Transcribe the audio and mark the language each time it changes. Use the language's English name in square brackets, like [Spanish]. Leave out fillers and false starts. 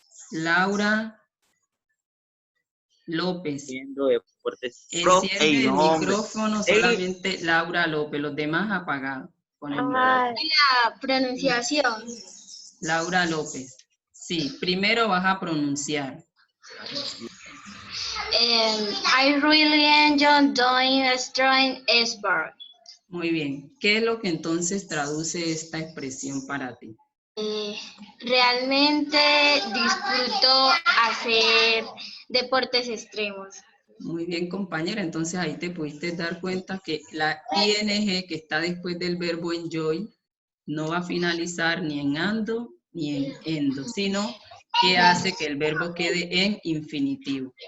[Spanish] Laura López. Enciende el micrófono solamente Laura López, los demás apagados. Con el La pronunciación. Laura López. Sí, primero vas a pronunciar. [English] I really enjoy doing strong sport. [Spanish] Muy bien. ¿Qué es lo que entonces traduce esta expresión para ti? Realmente disfruto hacer deportes extremos. Muy bien, compañera. Entonces ahí te pudiste dar cuenta que la ing que está después del verbo enjoy no va a finalizar ni en ando ni en endo, sino que hace que el verbo quede en infinitivo.